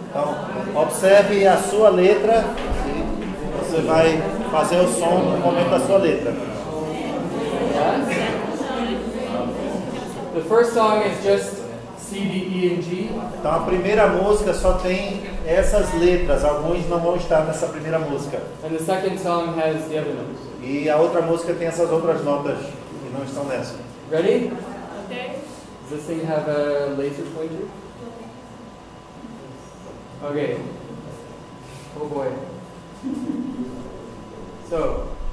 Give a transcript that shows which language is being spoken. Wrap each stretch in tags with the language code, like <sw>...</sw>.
<pt>Então, observe a sua letra e você vai fazer o som no momento da sua letra.</pt> <en>Yeah? The first song is just C, D, E, and G.</en> <pt>Então a primeira música só tem essas letras, alguns não vão estar nessa primeira música.</pt> <en>And the second song has the other notes.</en> <pt>E a outra música tem essas outras notas que não estão nessa.</pt> <en>Ready? Okay? Does this thing have a laser pointer? Okay. Oh boy. So.</en>